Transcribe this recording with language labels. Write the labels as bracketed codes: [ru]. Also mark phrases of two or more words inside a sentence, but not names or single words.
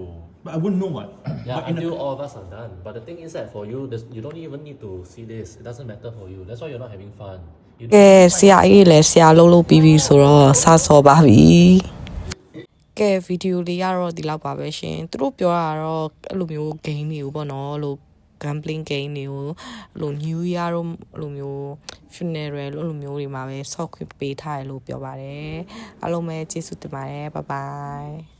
[en] But I wouldn't know what. Yeah, But in until all of us are done. But the thing is that for you, you don't even need to see this. It doesn't matter for you. That's why you're not having fun. You [my] ကဲဆရာအေးလည်းဆရာလုံးပြီးပြီဆိုတော့စစော်ပါပြီကဲဗီဒီယိုလေးကတော့ဒီလောက်ပါပဲရှင်သူတို့ပြောတာတော့အဲ့လိုမျိုး game တွေကိုပေါ့နော်လို့ [en] gambling game [my] တွေကိုအဲ့လို [en] new year [my] တို့အဲ့လိုမျိုး funeral လို့အဲ့လိုမျိုးတွေမှာပဲ soft ပေးထားတယ်လို့ပြောပါတယ်အားလုံးပဲကျေးဇူးတင်ပါတယ် [en] bye bye